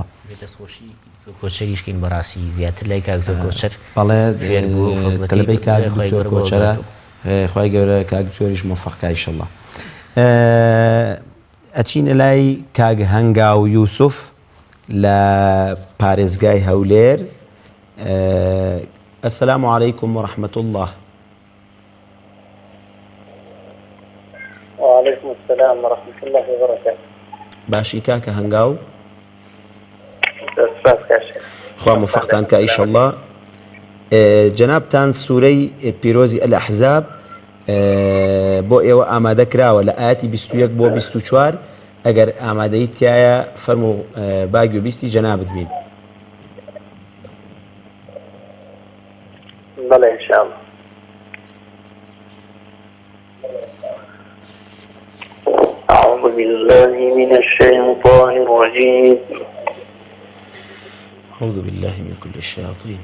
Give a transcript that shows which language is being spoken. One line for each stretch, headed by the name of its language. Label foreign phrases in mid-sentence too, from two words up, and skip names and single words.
Central Kurdish: کۆچەریشکین بەڕاستی زیاتر لای کاکتۆر کۆچەر بەڵێ تەلەبەی کاک دکتۆر کۆچەرە خوای گەورە کاک دکتۆریش موفەقکە ئینشەڵڵا ئەچینە لای کاک هەنگاو یوسف لە پارێزگای هەولێر
Arabic: السلام عليكم ورحمة الله. وعليكم السلام ورحمة الله وبركاته.
Central Kurdish: باشی کاکە هەنگاو خوا موفقتان کە ئینشەڵڵا جەنابتان سوورەی پیرۆزی ئەلەحزاب بۆ ئێوە ئامادە کراوە لە ئاەتی 21 بۆ 24 ئەگەر ئامادەی تایە فەرموو باگی و بیستی جەنابت بین.
Arabic: بلى إن شاء الله. أعوذ بالله من الشيطان الرجيم. أعوذ بالله من كل الشياطين.